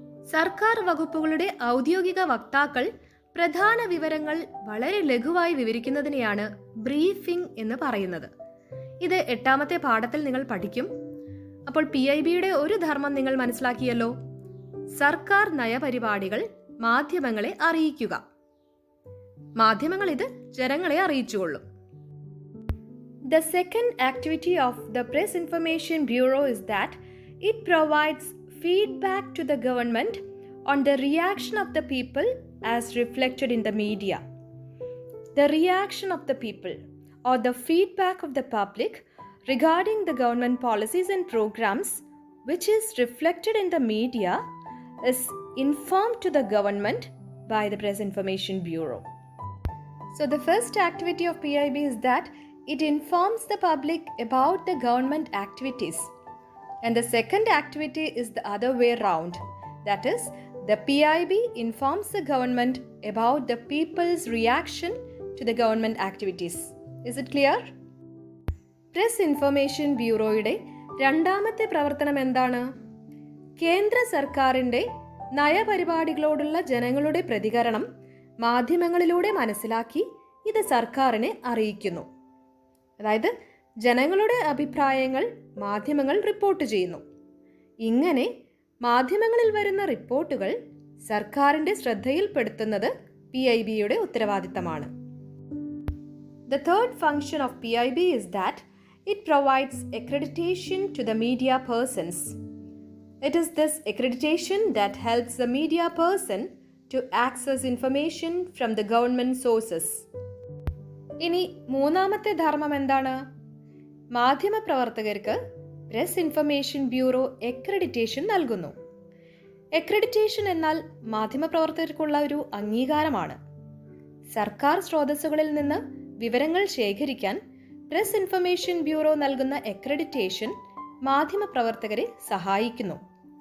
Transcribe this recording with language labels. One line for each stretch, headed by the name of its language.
Malayalam: സർക്കാർ വകുപ്പുകളുടെ ഔദ്യോഗിക വക്താക്കൾ പ്രധാന വിവരങ്ങൾ വളരെ ലഘുവായി വിവരിക്കുന്നതിനെയാണ് ബ്രീഫിംഗ് എന്ന് പറയുന്നത്. ഇത് 8ാമത്തെ പാഠത്തിൽ നിങ്ങൾ പഠിക്കും. അപ്പോൾ PIBയുടെ ഒരു ധർമ്മം നിങ്ങൾ മനസ്സിലാക്കിയല്ലോ. സർക്കാർ നയപരിപാടികൾ മാധ്യമങ്ങളെ അറിയിക്കുക. മാധ്യമങ്ങൾ ഇത് ജനങ്ങളെ അറിയിച്ചുകൊള്ളും.
English: The second activity of the Press Information Bureau is that it provides feedback to the government on the reaction of the people as reflected in the media. The reaction of the people or the feedback of the public regarding the government policies and programs which is reflected in the media is informed to the government by the Press Information Bureau. So the first activity of PIB is that it informs the public about the government activities. And the second activity is the other way round. That is, the PIB informs the government about the people's reaction to the government activities. Is it clear?
Malayalam: Press Information Bureauയുടെ 2ാമത്തെ പ്രവർത്തനം എന്താണ്? കേന്ദ്ര സർക്കാരിൻ്റെ നയപരിപാടികളോടുള്ള ജനങ്ങളുടെ പ്രതികരണം മാധ്യമങ്ങളിലൂടെ മനസ്സിലാക്കി ഇത് സർക്കാരിനെ അറിയിക്കുന്നു. അതായത് ജനങ്ങളുടെ അഭിപ്രായങ്ങൾ മാധ്യമങ്ങൾ റിപ്പോർട്ട് ചെയ്യുന്നു. ഇങ്ങനെ മാധ്യമങ്ങളിൽ വരുന്ന റിപ്പോർട്ടുകൾ സർക്കാരിൻ്റെ ശ്രദ്ധയിൽപ്പെടുത്തുന്നത് PIBയുടെ ഉത്തരവാദിത്തമാണ്.
English: The third function of PIB is that It provides accreditation to the media persons. It is this accreditation that helps the media person to access information from the government sources.
Malayalam: ഇനി മൂന്നാമത്തെ ധർമ്മം എന്താണ്? മാധ്യമപ്രവർത്തകർക്ക് പ്രസ് ഇൻഫർമേഷൻ ബ്യൂറോ അക്രഡിറ്റേഷൻ നൽകുന്നു. Accreditation എന്നാൽ മാധ്യമപ്രവർത്തകർക്കുള്ള ഒരു അംഗീകാരമാണ്. സർക്കാർ സ്രോതസ്സുകളിൽ നിന്ന് വിവരങ്ങൾ ശേഖരിക്കാൻ പ്രസ് ഇൻഫർമേഷൻ ബ്യൂറോ നൽകുന്ന അക്രഡിറ്റേഷൻ മാധ്യമപ്രവർത്തകരെ സഹായിക്കുന്നു.